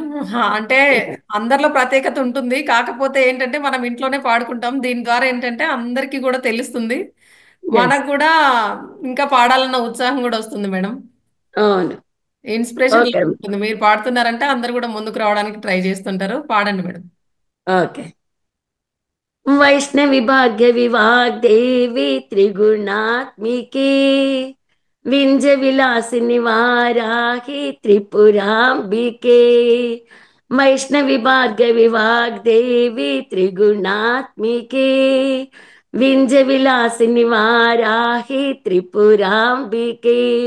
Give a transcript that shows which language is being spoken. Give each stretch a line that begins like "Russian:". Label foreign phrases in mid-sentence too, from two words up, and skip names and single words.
Telugu: అంటే అందరిలో ప్రత్యేకత ఉంటుంది. కాకపోతే ఏంటంటే మనం ఇంట్లోనే పాడుకుంటాం. దీని ద్వారా ఏంటంటే అందరికీ కూడా తెలుస్తుంది. ఎస్. మనకు కూడా ఇంకా పాడాలన్న ఉత్సాహం కూడా వస్తుంది మేడం. అవును. ఇన్స్పిరేషన్ ఓకే. ఉంటుంది. మీరు పాడుతున్నారంటే అందరూ కూడా ముందుకు రావడానికి ట్రై చేస్తుంటారు. పాడండి మేడం. ఓకే.
Sanskrit: वैष्णवी भाग्य विभाग देवी त्रिगुणात्मिके विंज विलासिनी वाराही त्रिपुरांबिके वैष्णवी भाग्य विभाग देवी त्रिगुणात्मिके विंज विलासिनी वाराही त्रिपुरांबिके